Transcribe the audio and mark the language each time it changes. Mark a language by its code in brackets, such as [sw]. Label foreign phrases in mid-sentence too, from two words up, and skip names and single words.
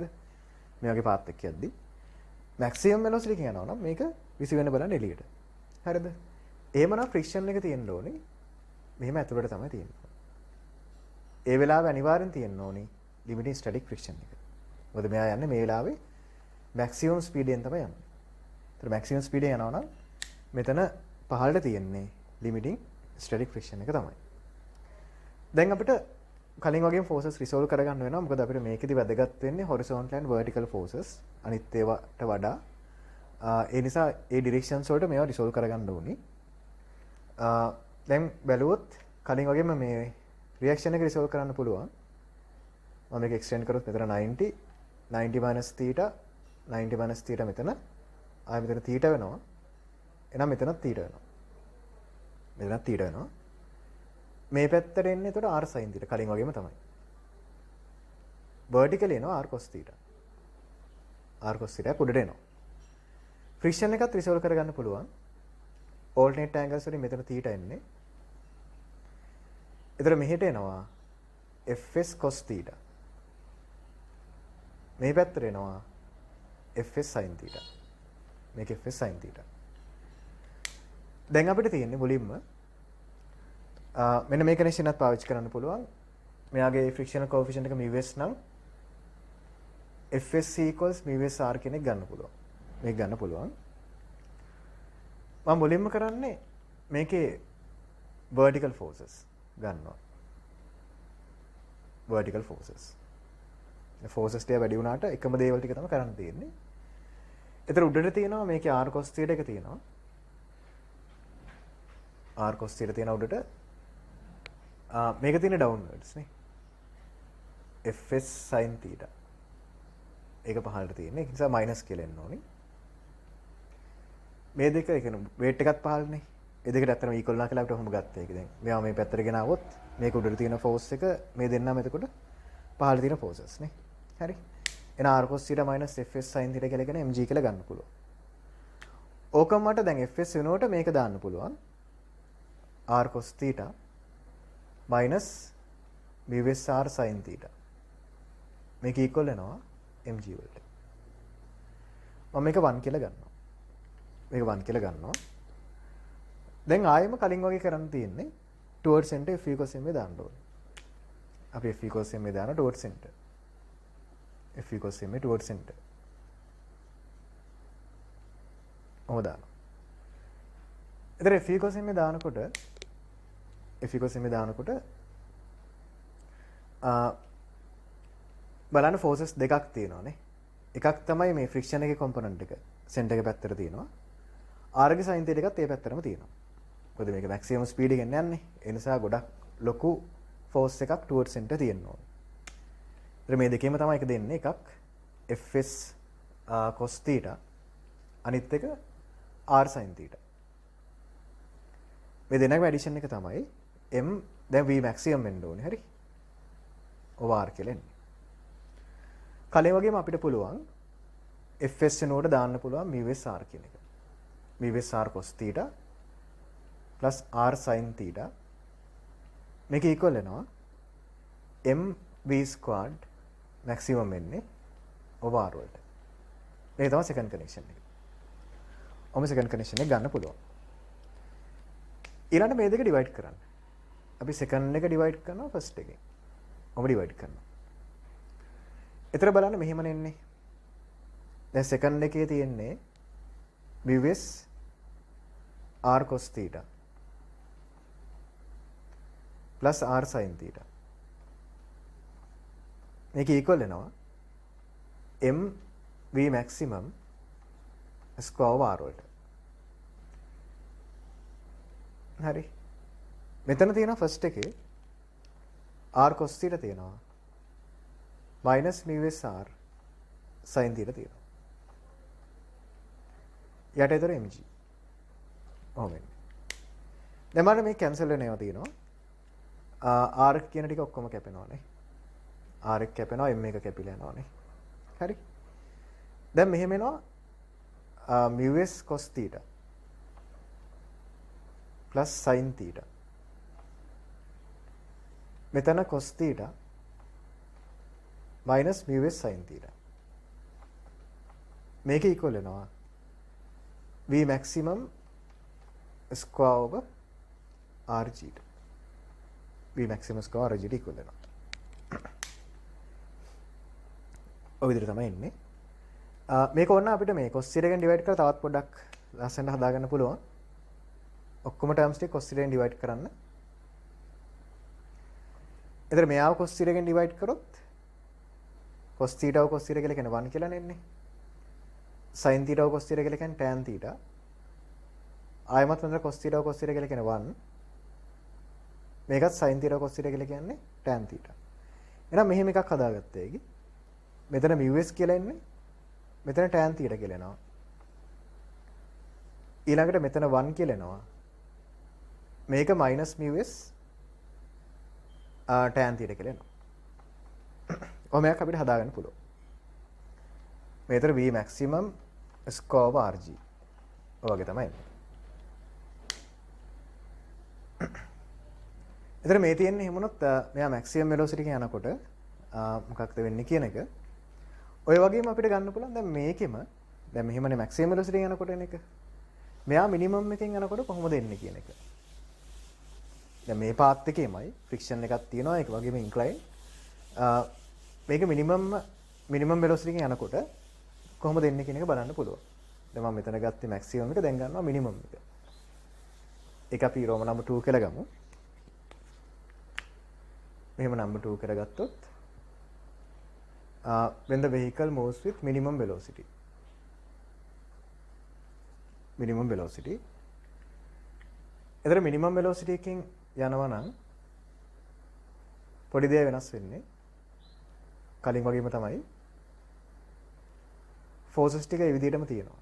[si] මේ වගේ path එකක් යද්දි [en] maximum velocity [si] එකකින් යනවා නම් මේක විසි වෙන්න බලන්නේ එළියට. හරිද? එහෙමනම් friction එක තියෙන්න ඕනේ. මෙහෙම ඇතුළට තමයි තියෙන්නේ. ඒ වෙලාවේ අනිවාර්යෙන් තියෙන්න ඕනේ [en] limiting static friction [si] එක. මොකද මෙයා යන්නේ මේ වෙලාවේ [en] maximum speed [si] එකෙන් තමයි යන්නේ. ඒතර [en] maximum speed [si] එක යනවා නම් මෙතන පහළට තියෙන්නේ [en] limiting static friction [si] එක තමයි. දැන් අපිට කලින් වගේම [en] forces resolve [si] කරගන්න වෙනවා. මොකද අපිට මේකෙදි වැදගත් වෙන්නේ [en] horizontal and vertical forces. [si] අනිත් ඒවාට වඩා ඒ නිසා ඒ directions වලට මේවා resolve කරගන්න ඕනේ. දැන් බැලුවොත් කලින් වගේම මේ reaction එක resolve කරන්න පුළුවන්. මම මේක extend කරොත් මෙතන [en] 90 90 minus theta 90 minus theta [si] මෙතන ආයෙ මෙතන theta වෙනවා. එහෙනම් මෙතනත් theta වෙනවා. මෙතනත් theta වෙනවා. මේ පැත්තට එන්නේ එතකොට [en] r sin theta [si] කලින් වගේම තමයි. [en] vertical එනවා r cos theta. r cos theta [si] උඩට එනවා. friction එකත් resolve කරගන්න පුළුවන්. [en] alternate angles [si] වලින් මෙතන theta එන්නේ. එතකොට මෙහෙට එනවා [en] fs cos theta. [si] මේ පැත්තට එනවා [en] fs sin theta. මේක fs sin theta. [si] දැන් අපිට තියෙන්නේ මුලින්ම මෙන්න මේ කනෙක්ෂන් එකත් පාවිච්චි කරන්න පුළුවන්. මෙයාගේ [en] frictional coefficient [si] එක μs නම් [en] fs equals μs r [si] කියන එක ගන්න පුළුවන්. මේක ගන්න පුළුවන්. මම මුලින්ම කරන්නේ මේකේ [en] vertical forces [si] ගන්නවා. [en] vertical forces. [si] forces ටික වැඩි වුණාට එකම දේවල් ටික තමයි කරන්න තියෙන්නේ. ඒතර උඩට තියෙනවා මේකේ [en] r cos theta [si] එක තියෙනවා. [en] r cos theta [si] තියෙන උඩට මේක තියෙන downwards නේ. [en] fs sin theta. [si] ඒක පහළට තියෙන්නේ. ඒ නිසා minus කියලා එන්න ඕනේ. මේ දෙක ඒ කියන්නේ weight එකත් පහළනේ. ඒ දෙකට ඇත්තටම equal නා කියලා අපිට ඔහොම ගත්තා ඒක දැන්. මෙයා මේ පැත්තට ගෙන આવොත් මේක උඩට තියෙන force එක මේ දෙන්නම එතකොට පහළ තියෙන forces නේ. හරි. [en] එන r cos θ minus fs sin θ [si] කියලා කියන [en] mg [si] කියලා ගන්න පුළුවන්. ඕකම මට දැන් fs වෙනුවට මේක දාන්න පුළුවන්. [en] r cos θ minus bs r sin θ. [si] මේක equal වෙනවා mg වලට. මම මේක 1 කියලා ගන්නවා. මේක 1 කියලා ගන්නවා. දැන් ආයෙම කලින් වගේ කරන්න තියෙන්නේ [en] towards center f equals ma [si] දාන්න ඕනේ. [en] අපි f equals ma දාන towards center. f equals ma towards center. [si] ඔහොම දානවා. එතන [en] f equals ma [si] දානකොට [en] f equals ma [si] දානකොට බලන්න forces දෙකක් තියෙනවානේ. එකක් තමයි මේ friction එකේ component එක center එක පැත්තට තියෙනවා. r ගේ [en] sin theta [si] එකත් ඒ පැත්තටම තියෙනවා. මොකද මේක [en] maximum speed [si] එකෙන් යන්නේ. ඒ නිසා ගොඩක් ලොකු force එකක් [en] towards center [si] තියෙනවා. ඒතර මේ දෙකේම තමයි එක දෙන්නේ. එකක් [en] fs cos theta [si] අනිත් එක [en] r sin theta. [si] මේ දෙන්නගේ addition එක තමයි m දැන් [en] v maximum [si] වෙන්න ඕනේ. හරි. over කියලා එන්නේ. කලින් වගේම අපිට පුළුවන් fs වෙනුවට දාන්න පුළුවන් [en] vs r [si] කියන එක. [en] vs r cos theta plus r sin theta මේක equal වෙනවා m v squared maximum වෙන්නේ over r වලට. [si] මේක තමයි [en] second connection [si] එක. ඔම [en] second connection [si] එක ගන්න පුළුවන්. ඊළඟට මේ දෙක divide කරන්න. අපි second එක divide කරනවා first එකෙන්. ඔම divide කරනවා. එතන බලන්න මෙහෙම නෙන්නේ. [en] දැන් second [si] එකේ තියෙන්නේ [en] vs r cos theta plus r sin theta. මේක equal වෙනවා m v maximum square over r වලට. [si] හරි. මෙතන තියෙනවා [en] first එකේ r cos theta තියෙනවා minus vs r sin theta තියෙනවා. [si] යට ඒතර mg. ඔහොම එන්නේ. දැන් මම මේ කැන්සල් වෙන ඒවා තියෙනවා. r කියන ටික ඔක්කොම කැපෙනවානේ. r එක කැපෙනවා m එක කැපිලා යනවානේ. හරි. දැන් මෙහෙම එනවා [en] vs cos theta plus sin theta. මෙතන cos theta minus vs sin theta. මේක equal වෙනවා v maximum square over rg. v maximum square rg equal [si] වෙනවා. ඔය විදිහට තමයි එන්නේ. මේක ඕන අපිට මේ [en] cos theta [si] එකෙන් divide කරලා තවත් පොඩ්ඩක් ලස්සනට හදාගන්න පුළුවන්. ඔක්කොම terms ටික [en] cos theta [si] එකෙන් divide කරන්න. එතන මෙයාව [en] cos theta [si] එකෙන් divide කරොත් [en] cos theta cos theta [si] කියලා කියන්නේ 1 කියලා නෙන්නේ. [en] sin theta cos theta [si] කියලා කියන්නේ [en] tan theta. [si] ආයමත් මෙතන [en] cos theta cos theta [si] කියලා කියන්නේ 1. [en] මේකත් sin theta cos theta [si] කියලා කියන්නේ [en] tan theta. [si] එහෙනම් මෙහෙම එකක් හදාගත්තා ඒකි. මෙතන μs කියලා එන්නේ. මෙතන [en] tan theta [si] කියලා එනවා. ඊළඟට මෙතන 1 කියලා එනවා. [en] මේක minus μs tan theta [si] කියලා එනවා. ඔමයක් අපිට හදාගන්න පුළුවන්. මේතර [en] v maximum square over rg. [si] ඔය වගේ තමයි එන්නේ. එතන මේ තියෙන්නේ එහෙමනොත් මෙයා [en] maximum velocity [si] එකේ යනකොට මොකක්ද වෙන්නේ කියන එක. ඔය වගේම අපිට ගන්න පුළුවන් දැන් මේකෙම දැන් මෙහෙමනේ [en] maximum velocity [si] එකේ යනකොට එන එක. මෙයා minimum එකෙන් යනකොට කොහොමද එන්නේ කියන එක. දැන් මේ පාත් එකේමයි friction එකක් තියෙනවා ඒක වගේම incline. මේක [en] minimum velocity [si] එකෙන් යනකොට කොහොමද එන්නේ කියන එක බලන්න පුළුවන්. දැන් මම මෙතන ගත්තේ maximum එක දැන් ගන්නවා minimum එක. ඒක අපි [en] Roman number [si] 2 කියලා ගමු. මෙහෙම නම්බර් 2 කරගත්තොත් [en] when the vehicle moves with minimum velocity. minimum velocity. [si] එතන [en] minimum velocity [si] එකකින් යනවා නම් පොඩි දේ වෙනස් වෙන්නේ. කලින් වගේම තමයි forces ටික ඒ විදිහටම තියෙනවා.